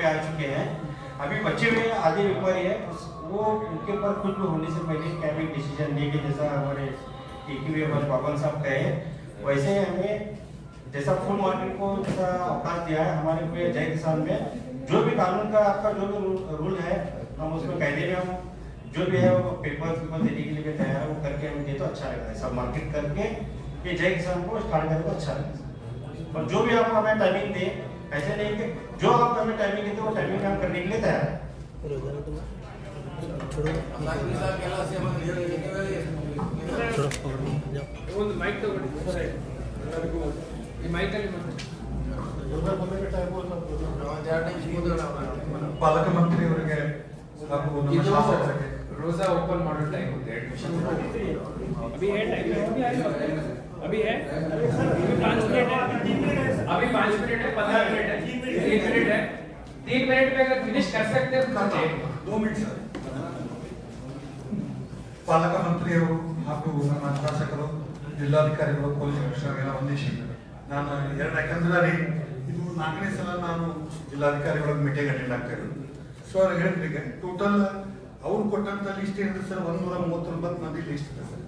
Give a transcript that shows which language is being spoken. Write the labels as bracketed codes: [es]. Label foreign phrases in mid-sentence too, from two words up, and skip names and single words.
[hi] आ चुके हैं, अभी बचे हुए आधे व्यापारी है, वो उनके ऊपर कुछ भी होने से पहले [en] cabinet decision [hi] लेके जैसा हमारे बाबन साहब कहे वैसे हमें जैसा [en] full market [hi] को जैसा अवकाश दिया है हमारे पे जय किसान में, जो भी कानून का आपका जो भी रूल है हम उसमें कायदे में हम जो भी है वो पेपर देने के लिए तैयार है, वो करके हम दे तो अच्छा लगता है। सब मार्केट करके ये जय किसान को स्टार्ट करें तो अच्छा लगता है। और जो भी आप हमें टाइमिंग दे, ऐसे नहीं कि जो आप हमें टाइमिंग देते वो टाइमिंग हम करने के लिए तैयार है। [kn] ಒಂದು ಮೈಕ್ ತಗೊಳ್ಳಿ ಈ ಮೈಕ್ ಅಲ್ಲಿ ಪಾಲಕ ಮಂತ್ರಿ ಅವರಿಗೆ ರೋಜಾ ಓಪನ್ ಮಾಡೋ ಟೈಮ್ ಇದೆ. [hi] अभी है टाइम, अभी है 5 मिनट है, अभी 5 मिनट है, 15 मिनट है, 3 मिनट है, 3 मिनट में अगर फिनिश कर सकते हैं तो 2 मिनट सर. [kn] ಪಾಲಕ ಮಂತ್ರಿಯವರು ಹಾಗೂ ನಮ್ಮ ಶಾಸಕರು, ಜಿಲ್ಲಾಧಿಕಾರಿಗಳು, [en] police commissionerಗೆಲ್ಲ [kn] ವಂದಿಸಿ ನಾನು ಯಾಕಂದ್ರೆ ಇದು 4ನೇ ಸಲ ನಾನು ಜಿಲ್ಲಾಧಿಕಾರಿಗಳ [en] meeting attend [kn] ಆಗ್ತಾ ಇರೋದು. ಸೊ ಅವ್ರು ಹೇಳಿದ್ರಿಗೆ ಟೋಟಲ್ ಅವ್ರು ಕೊಟ್ಟಂತ ಲಿಸ್ಟ್ ಏನಿದೆ ಸರ್ 139 ಮಂದಿ ಲಿಸ್ಟ್ ಇದೆ ಸರ್.